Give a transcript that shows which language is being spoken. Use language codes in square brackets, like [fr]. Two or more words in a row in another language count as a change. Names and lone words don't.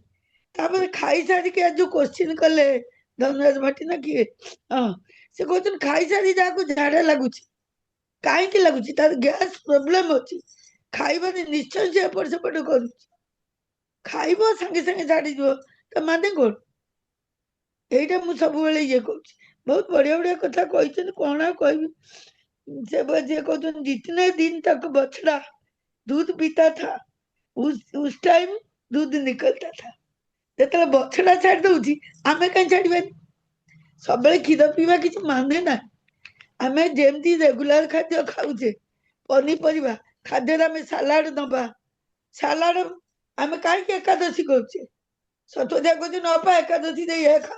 [or] ତାପରେ ଖାଇସାରିକି ଆଜି ଯୋଉ କୋଶ୍ଚିନ୍ କଲେ ଧନରାଜ ଭାଟି ନା କିଏ, ହଁ, ସେ କହୁଛନ୍ତି ଖାଇସାରି ଯାହାକୁ ଝାଡା ଲାଗୁଛି, କାହିଁକି ଲାଗୁଛି, ତାର [en] gas problem [or] ଅଛି। ଖାଇବାରେ ନିଶ୍ଚୟ ସେ ଏପଟ ସେପଟ କରୁଛି, ଖାଇବ ସାଙ୍ଗେ ସାଙ୍ଗେ ଛାଡିଯିବ, ତା ମାନେ କଣ? ଏଇଟା ମୁଁ ସବୁବେଳେ ଇଏ କରୁଛି। ବହୁତ ବଢିଆ ବଢିଆ କଥା କହିଛନ୍ତି, କଣ ଆଉ କହିବି। ସେ ଯିଏ କହୁଛନ୍ତି [hi] जितने दिन तक बछड़ा दूध पीता था उस टाइम दूध निकलता था। [or] ଯେତେବେଳେ ବଛଡ଼ା ଛାଡି ଦଉଛି ଆମେ କାହିଁ ଛାଡିବାନି? ସବୁବେଳେ କ୍ଷୀର ପିଇବା କିଛି ମାନେ ନାହିଁ। ଆମେ ଯେମିତି ରେଗୁଲାର ଖାଦ୍ୟ ଖାଉଛେ, ପନିପରିବା ଖାଦ୍ୟରେ ଆମେ ସାଲାଡ ଦବା, ସାଲାଡ ଆମେ କାହିଁକି ଏକାଦଶୀ କରୁଛେ? ସତ୍ୱଜା କହୁଛି ନ ପା ଏକାଦଶୀ ଦେଇ ଏ ଖାଅ।